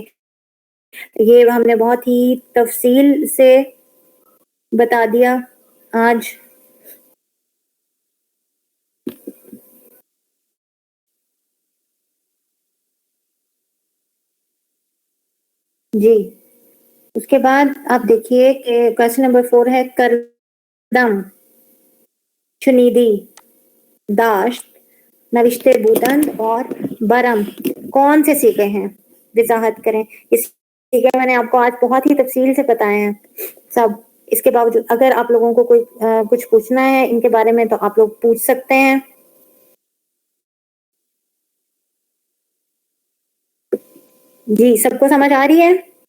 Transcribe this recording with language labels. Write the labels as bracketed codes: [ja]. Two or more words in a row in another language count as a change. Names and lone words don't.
[ur] یہ ہم نے بہت ہی تفصیل سے بتا دیا آج. جی، اس کے بعد آپ دیکھیے کہ [en] question number [ur] 4 ہے [fa] کردم، چنیدی، داشت، نوشتے بودند [ur] اور برم کون سے سیکھے ہیں، وضاحت کریں. اس سیکھے میں نے آپ کو آج بہت ہی تفصیل سے بتائے ہیں سب. اس کے باوجود اگر آپ لوگوں کو کوئی کچھ پوچھنا ہے ان کے بارے میں تو آپ لوگ پوچھ سکتے ہیں. جی، سب کو سمجھ آ رہی ہے؟